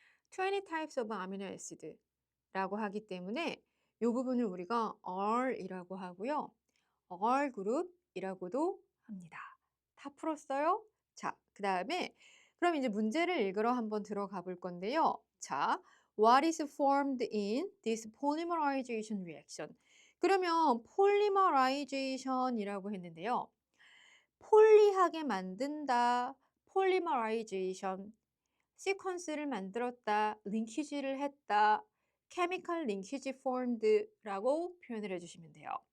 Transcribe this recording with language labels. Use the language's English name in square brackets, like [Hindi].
[English] 20 types of amino acid [Korean] 라고 하기 때문에 이 부분을 우리가 R이라고 하고요. R 그룹이라고도 합니다. 다 풀었어요? 자, 그다음에 그럼 이제 문제를 읽으러 한번 들어가 볼 건데요. [English] 자, what is formed in this polymerization reaction? [Korean] 그러면 polymerization이라고 했는데요. 폴리하게 만든다, 폴리머라이제이션, 시퀀스를 만들었다, 링키지를 했다, 케미컬 링키지 포럼드라고 표현을 해주시면 돼요.